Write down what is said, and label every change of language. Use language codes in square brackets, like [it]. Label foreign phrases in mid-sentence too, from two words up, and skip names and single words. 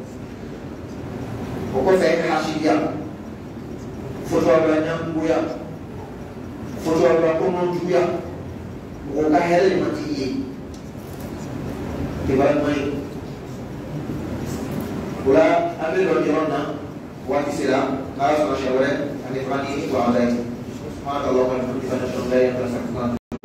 [bm] o kɔfɛ hasidiya fɔtɔla ɲangoya fɔtɔla kɔnɔjuguya mɔgɔ ka hɛrɛ de ma t'i ye kibaru ɲuman ye o la an bɛ dɔ yɔrɔ na waati sera n'ala sɔnna siɲɛ wɛrɛ ani fana ni wa ala ye [ar] سبحانك اللهم وبحمدك أشهد أن لا إله إلا أنت أستغفرك